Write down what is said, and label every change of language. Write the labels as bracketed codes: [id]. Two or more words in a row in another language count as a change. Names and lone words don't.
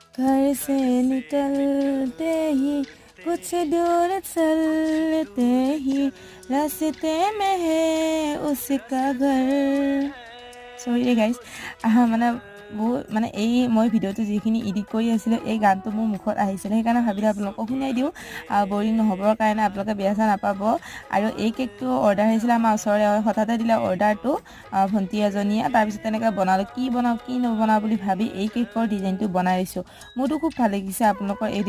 [hi] घर से निकलते ही कुछ दूर चलते ही रास्ते में है उसका घर [en] sorry guys [as] মানে মানে এই মই ভিডিওটো যিখিনি এডিট কৰি আছিলোঁ এই গানটো মোৰ মুখত আহিছিলে সেইকাৰণে ভাবিলোঁ আপোনালোকক শুনাই দিওঁ বৰিং নহ'বৰ কাৰণে আপোনালোকে বেয়া চেয়া নাপাব আৰু এই কেকটো অৰ্ডাৰ আহিছিলে আমাৰ ওচৰৰে হঠাতে দিলে অৰ্ডাৰটো ভণ্টি এজনীয়ে তাৰপিছত তেনেকৈ বনালোঁ কি বনাওঁ কি নবনাওঁ বুলি ভাবি এই কেকৰ ডিজাইনটো বনাই দিছোঁ মোৰতো খুব ভাল লাগিছে আপোনালোকৰ এই